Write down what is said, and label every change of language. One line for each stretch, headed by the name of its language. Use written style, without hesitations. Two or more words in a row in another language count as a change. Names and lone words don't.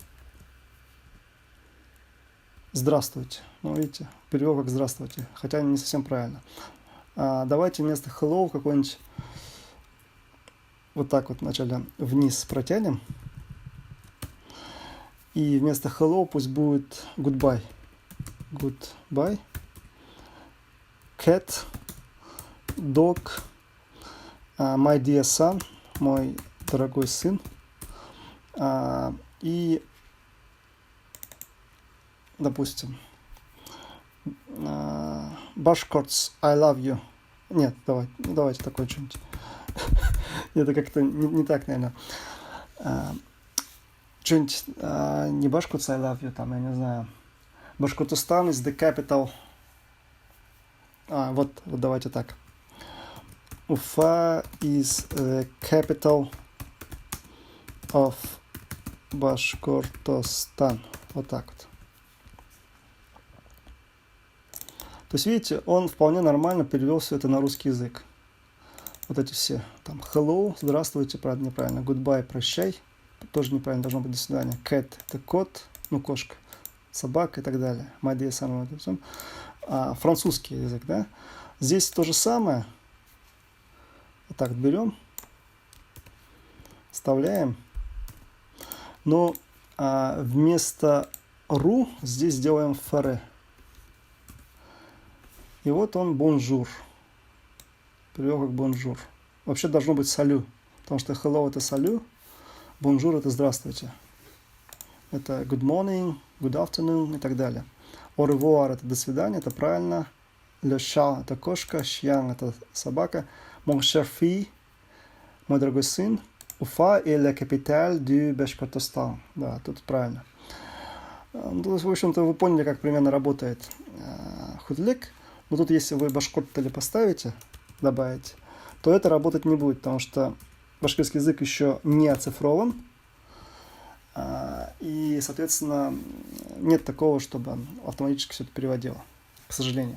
Russian: Здравствуйте. Ну, видите, перевел как здравствуйте, хотя не совсем правильно. Давайте вместо hello какой-нибудь вот так вот вначале вниз протянем. И вместо hello пусть будет goodbye.
English: Goodbye. Cat. Dog. My dear son.
Russian: Мой дорогой сын. И допустим, Bashkorts,
English: I love you.
Russian: Нет, давайте такое что-нибудь. Это как-то не так, наверное. Что-нибудь не Bashkorts,
English: I love you,
Russian: там, я не знаю.
English: Bashkortostan is the capital.
Russian: Вот давайте так.
English: Уфа is the capital of Bashkortostan.
Russian: Вот так вот. То есть, видите, он вполне нормально перевел все это на русский язык. Вот эти все. Там hello, здравствуйте, правда, неправильно. Goodbye, прощай. Тоже неправильно, должно быть до свидания. Cat – это кот, кошка. Собака и так далее.
English: My dear son.
Russian: Французский язык, да? Здесь то же самое. Вот так берем. Вставляем. Но вместо ру здесь делаем фаре. И вот он бонжур. Перевел как бонжур. Вообще должно быть салю. Потому что hello это салю. Бонжур это здравствуйте. Это
English: good morning, good afternoon
Russian: и так далее.
French: Au revoir
Russian: это до свидания, это правильно.
French: Le chat
Russian: это кошка. Chien это собака.
French: Mon cher fils,
Russian: мой дорогой сын.
French: Уфа est la capitale du Башкортостан.
Russian: Да, тут правильно. Ну, в общем-то, вы поняли, как примерно работает худлек. Но тут, если вы башкортали поставите, добавите, то это работать не будет, потому что башкирский язык еще не оцифрован. И, соответственно, нет такого, чтобы он автоматически все это переводило, к сожалению.